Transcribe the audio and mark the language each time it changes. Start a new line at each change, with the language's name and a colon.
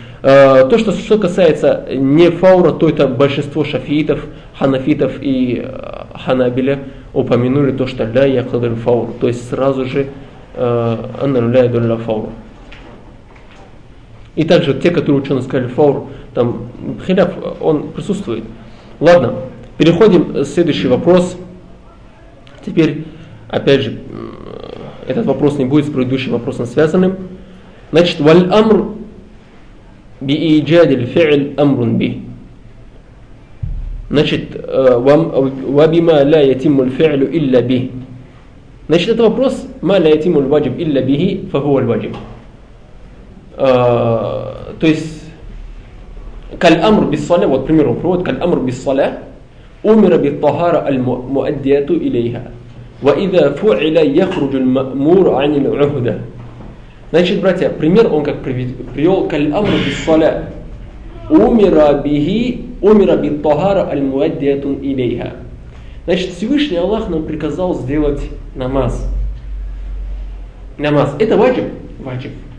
Russian: То, что касается не фаура, то это большинство шафиитов, ханафитов и ханабиля упомянули то, что ля якладуль фаур, то есть сразу же ля ядуль фаур. И также те, которые ученые сказали фаур, там хиляв, он присутствует. Ладно, переходим к следующий вопрос. Теперь, опять же, этот вопрос не будет с предыдущим вопросом связанным.
Arabic: Значит, валь амр بإيجاد الفعل أمر به. Значит, وبما لا يتم الفعل إلا به.
Russian: Значит, это вопрос,
Arabic: ما لا يتم الواجب إلا به, فهو الواجب.
Russian: То есть,
Arabic: كالأمر بالصلاة,
Russian: вот пример он приводит, كالأمر بالصلاة,
Arabic: أمر بالطهارة المؤدية إليها. وإذا فعل يخرج المأمور عن العهدة.
Russian: Значит, братья, пример он как привел кальамру бисала.
Arabic: Умира биттахара аль-муаддиятун илейха.
Russian: Значит, Всевышний Аллах нам приказал сделать намаз. Намаз. Это ваджиб? Ваджиб.